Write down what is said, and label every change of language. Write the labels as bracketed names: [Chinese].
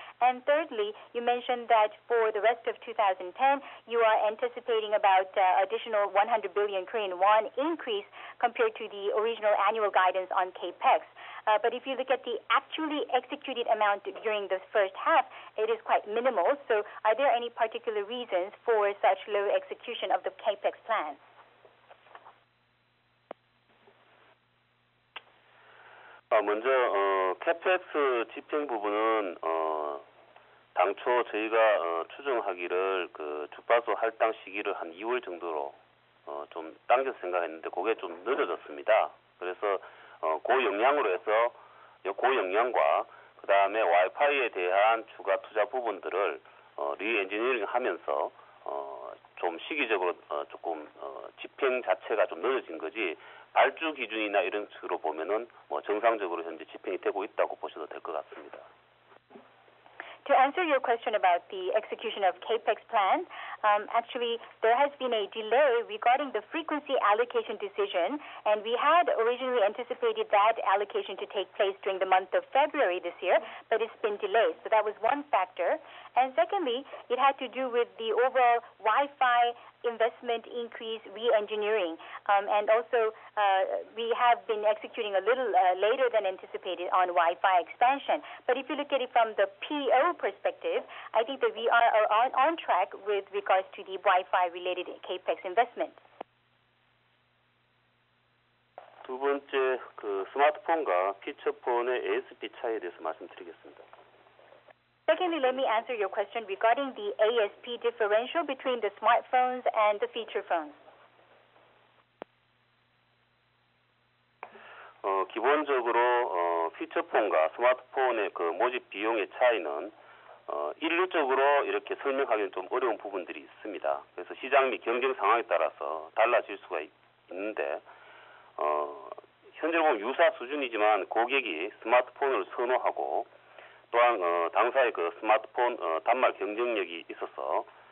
[English] And thirdly, you mentioned that for the rest of 2010, you are anticipating about additional 100 billion Korean won increase compared to the original annual guidance on CAPEX. But if you look at the actually executed amount during the first half, it is quite minimal. So are there any particular reasons for such low execution of the CAPEX plan? [Korean] 먼저 CAPEX 집행 부분은 당초 저희가 추정하기를 주파수 할당 시기를 한 2월 정도로 좀 당겨서 생각했는데 그게 좀 늦어졌습니다. 그래서 그 영향으로 해서 그 영향과 그 다음에 와이파이에 대한 추가 투자 부분들을 리엔지니어링 하면서 좀 시기적으로 조금 집행 자체가 좀 늦어진 거지, 발주 기준이나 이런 식으로 보면은 정상적으로 현재 집행이 되고 있다고 보셔도 될 것 같습니다. [English] To answer your question about the execution of CAPEX plan, actually there has been a delay regarding the frequency allocation decision, and we had originally anticipated that allocation to take place during the month of February this year, but it's been delayed. So that was one factor. And secondly, it had to do with the overall Wi-Fi investment increase re-engineering. And also, we have been executing a little later than anticipated on Wi-Fi expansion. But if you look at it from the PO perspective, I think that we are on track with regards to the Wi-Fi related CAPEX investment. [Korean] 두 번째, 스마트폰과 피처폰의 ASP 차이에 대해서 말씀드리겠습니다. [English] Secondly, let me answer your question regarding the ASP differential between the smartphones and the feature phones. [Korean] 기본적으로 피처폰과 스마트폰의 모집 비용의 차이는 일률적으로 이렇게 설명하기는 좀 어려운 부분들이 있습니다. 그래서 시장 및 경쟁 상황에 따라서 달라질 수가 있는데 현재 보면 유사 수준이지만 고객이 스마트폰을 선호하고 또한 당사의 스마트폰 단말 경쟁력이 있어서